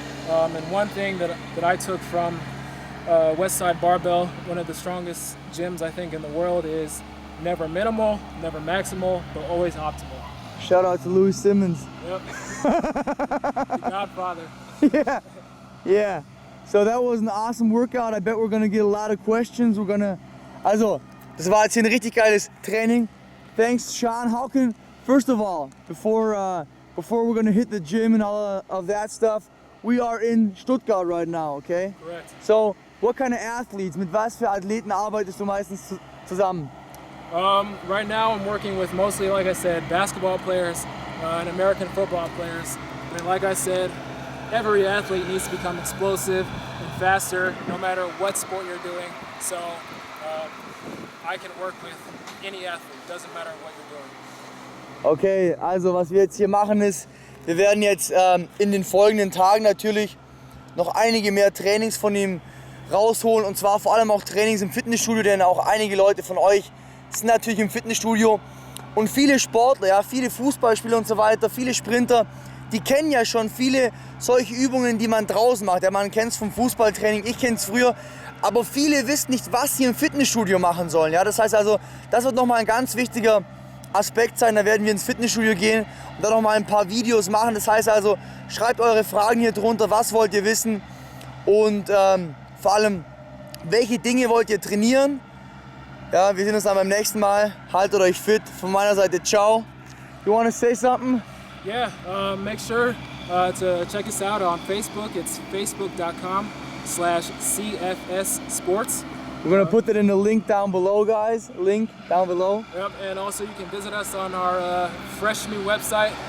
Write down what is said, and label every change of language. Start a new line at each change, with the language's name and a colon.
English: And one thing that I took from Westside Barbell, one of the strongest gyms I think in the world, is never minimal, never maximal, but always optimal. Shout out to Louis Simmons. Yep. The Godfather. Yeah. So that was an awesome workout. I bet we're gonna get a lot of questions.
German: Also, das war jetzt hier ein richtig geiles Training.
English: Thanks, Sean. How can, first of all, before we're gonna hit the gym and all of that stuff, we are in Stuttgart right now, okay? Correct. So, what kind of athletes,
German: mit was für Athleten arbeitest du meistens zusammen?
English: Right now I'm working with mostly, like I said, basketball players and American football players. And like I said, every athlete needs to become explosive and faster, no matter what sport you're doing. So I can work with any athlete, doesn't matter what you're doing.
German: Okay, also was wir jetzt hier machen ist, wir werden jetzt in den folgenden Tagen natürlich noch einige mehr Trainings von ihm rausholen, und zwar vor allem auch Trainings im Fitnessstudio, denn auch einige Leute von euch sind natürlich im Fitnessstudio und viele Sportler, ja, viele Fußballspieler und so weiter, viele Sprinter, die kennen ja schon viele solche Übungen, die man draußen macht. Ja, man kennt es vom Fußballtraining, ich kenne es früher, aber viele wissen nicht, was sie im Fitnessstudio machen sollen. Ja, das heißt also, das wird nochmal ein ganz wichtiger Aspekt sein. Da werden wir ins Fitnessstudio gehen und dann nochmal ein paar Videos machen. Das heißt also, schreibt eure Fragen hier drunter, was wollt ihr wissen und vor allem, welche Dinge wollt ihr trainieren. Ja, wir sehen uns dann beim nächsten Mal. Haltet euch fit. Von meiner Seite, ciao.
English: You want to say something? Yeah, make sure to check us out on Facebook. It's facebook.com/CFS Sports. We're going to put that in the link down below, guys. Link down below. Yep, and also you can visit us on our fresh new website.